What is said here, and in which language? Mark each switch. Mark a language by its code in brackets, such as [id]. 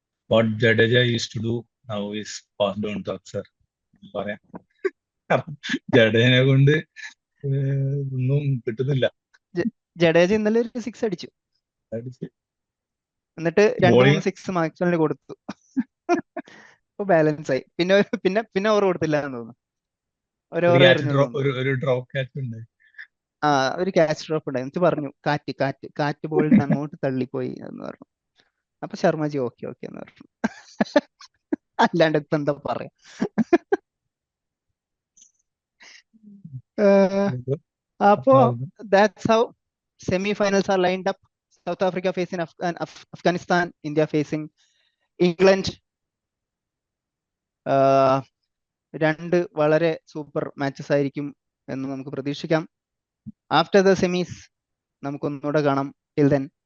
[en] what Jadeja used to do now is passed on to Akshar. [ml] പറയാം, ജഡേജനെ കൊണ്ട് ഒന്നും കിട്ടുന്നില്ല. ജഡേജ ഇന്നലെ ഒരു 6 അടിച്ചു, എന്നിട്ട് 2-3 6 മാക്സ്വലിന് കൊടുത്തു. അപ്പൊ ബാലൻസ് ആയി. പിന്നെ ഓവർ കൊടുത്തില്ല എന്ന് തോന്നുന്നു. ഒരു ഡ്രോപ്പ് ക്യാച്ച് ഉണ്ട്. ഒരു ക്യാച്ച് ഡ്രോപ്പ് ഉണ്ടായി. എന്നിട്ട് പറഞ്ഞു കാറ്റ് ബോളിന് അങ്ങോട്ട് തള്ളിപ്പോയി എന്ന് പറഞ്ഞു. അപ്പൊ ശർമ്മജി ഓക്കെ എന്ന് പറഞ്ഞു. അല്ലാണ്ട് ഇപ്പൊ എന്താ പറയാ. [en] അപ്പോ that's how semi-finals are lined up. South Africa facing Afghanistan, India facing England. [ml] 2 വളരെ സൂപ്പർ മാച്ചസ് ആയിരിക്കും എന്ന് നമുക്ക് പ്രതീക്ഷിക്കാം. [en] after the semis [ml] നമുക്കൊന്നുകൂടെ കാണാം. [en] till then